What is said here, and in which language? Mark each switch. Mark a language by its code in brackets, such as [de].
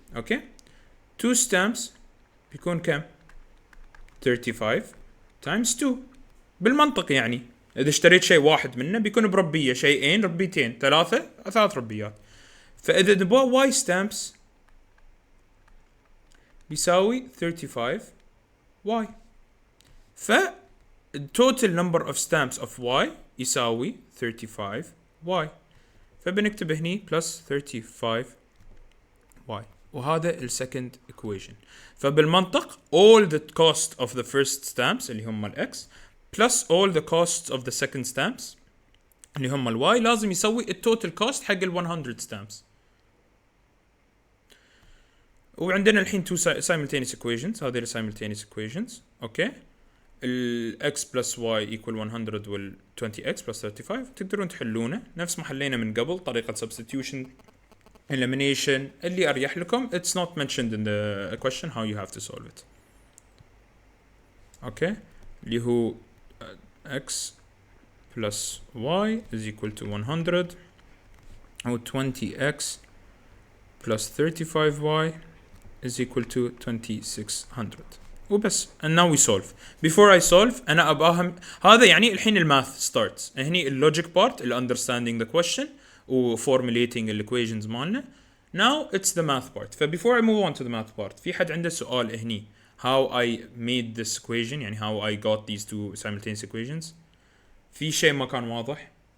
[ar] اوكي، 2 stamps بيكون كم؟ [en] 35 times 2. [ar] بالمنطق يعني اذا اشتريت شيء واحد منه بيكون بربية، شيئين ربيتين، 3 ربيات. فاذا نبغى [en] y stamps [ar] بيساوي 35y. [en] ف total number of stamps of y [ar] يساوي [en] 35y. [ar] فبنكتب هني [en] plus 35y. [ar] وهذا ال [en] second equation. [ar] فبالمنطق [en] all the cost of the first stamps [ar] اللي هم ال [en] x plus all the costs of the second stamps اللي هم ال y [ar] لازم يسوي ال [en] total cost [ar] حق ال [en] 100 stamps. [ar] وعندنا الحين [en] two simultaneous equations. [ar] هذه ال [en] simultaneous equations. [ar] اوكي، ال [en] x plus y equal 100 [ar] وال [en] 20x plus 35 [ar] تقدرون تحلونه نفس ما حلينا من قبل طريقة [en] substitution elimination [ar] اللي أريح لكم. [en] It's not mentioned in the question how you have to solve it. [ar] اوكي، اللي هو [en] x plus y is equal to 100 أو 20x plus 35y is equal to 2600 [ar] وبس. [en] and now we solve. before I solve [ar] أنا أباهم هذا يعني الحين الماث starts. هني اللوجيك بارت اللي [en] understanding the question [ar] و formulating ال equations مالنا. [en] now it's the math part. ف before I move on to the math part [ar] في حد عنده سؤال هني [en] how I made this equation يعني how I got these two simultaneous equations؟ [ar] في شيء ما كان واضح؟